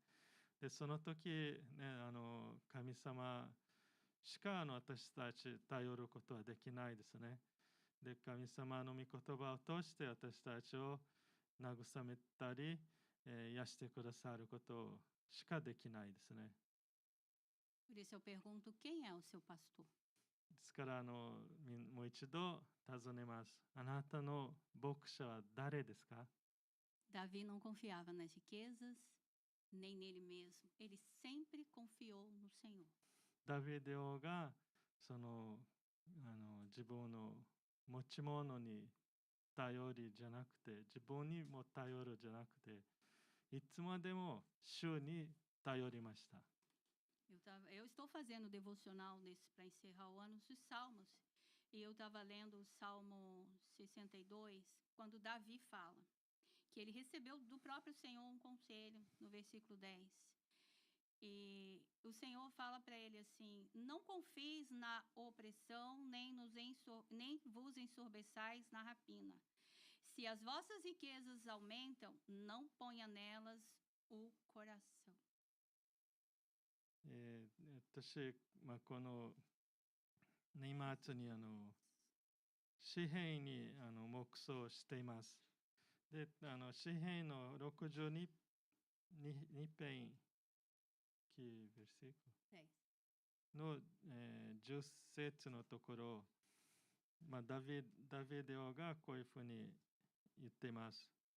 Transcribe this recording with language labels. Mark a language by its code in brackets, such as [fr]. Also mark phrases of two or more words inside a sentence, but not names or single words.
[ja] でその時ね神様しか私たち頼ることはできないですね。で神様の御言葉を通して私たちを慰めたり、癒してくださることしかできないですね。 [pt] Por isso eu pergunto, quem é o seu pastor? [ja] ですからもう一度尋ねます。あなたの牧者は誰ですか？ [pt] Davi não confiava nas riquezas, nem nele mesmo. Ele sempre confiou no Senhor. [ja] ダビデ王が自分の持ち物に頼りじゃなくて、自分にも頼るじゃなくて、いつまでも主に頼りました。 [pt] Eu estou fazendo devocional para encerrar o ano dos Salmos. E eu estava lendo o Salmo 62, quando Davi fala que ele recebeu do próprio Senhor um conselho, no versículo 10. E o Senhor fala para ele assim: não confies na opressão, nem vos ensorbeçais na rapina. Se as vossas riquezas aumentam, não ponha nelas o coração. [ja] 私、この年末に詩篇に黙想しています。で、詩篇の62編の、10節のところ、ダビデ王がこういうふうに言っています。